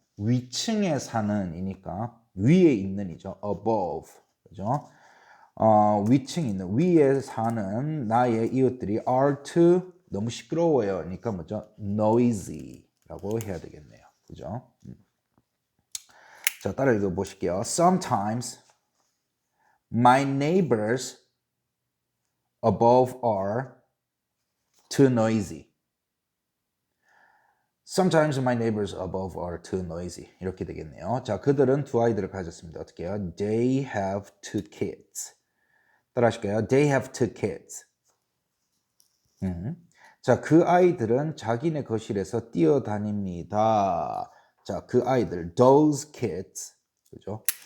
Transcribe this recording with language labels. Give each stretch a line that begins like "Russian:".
Korean: 위층에 사는이니까 위에 있는이죠.
English: above. 그죠?
Korean: 위층에 있는 위에 사는 나의 이웃들이
English: are too
Korean: 너무 시끄러워요. 그러니까 뭐죠? noisy라고 해야 되겠네요. 그죠? 자, 따라 읽어 보실게요.
English: Sometimes my neighbors above are too noisy. Sometimes my neighbors above are too noisy.
Korean: 이렇게 되겠네요. 자, 그들은 두 아이들을 가졌습니다. 어떻게 해요?
English: They have two kids.
Korean: 따라 하실까요?
English: They have two kids.
Korean: 자, 그 아이들은 자기네 거실에서 뛰어다닙니다. 자, 그 아이들,
English: those kids,
Korean: 그죠?